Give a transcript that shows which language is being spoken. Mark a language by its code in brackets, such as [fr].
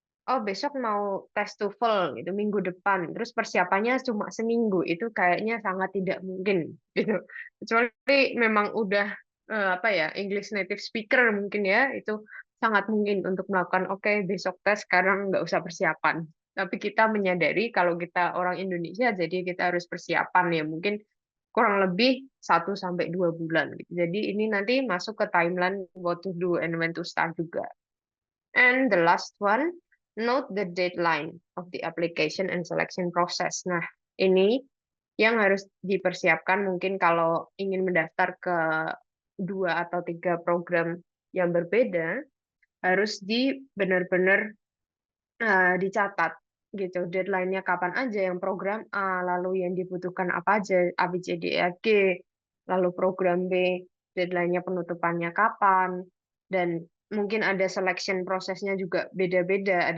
[id] oh besok mau tes TOEFL gitu minggu depan terus persiapannya cuma seminggu itu kayaknya sangat tidak mungkin gitu kecuali memang udah apa ya English native speaker mungkin ya itu sangat mungkin untuk melakukan oke besok tes sekarang nggak usah persiapan tapi kita menyadari kalau kita orang Indonesia jadi kita harus persiapan ya mungkin kurang lebih 1 sampai 2 bulan gitu. Jadi ini nanti masuk ke timeline [en] what to do and when to start [id] juga. [en] And the last one, note the deadline of the application and selection process. [id] Nah, ini yang harus dipersiapkan mungkin kalau ingin mendaftar ke 2 atau 3 program yang berbeda, harus benar-benar dicatat gitu. Deadline-nya kapan aja yang program A, lalu yang dibutuhkan apa aja, A, B, C, D, E, F, G, lalu program B, deadline-nya penutupannya kapan, dan mungkin ada selection prosesnya juga beda-beda.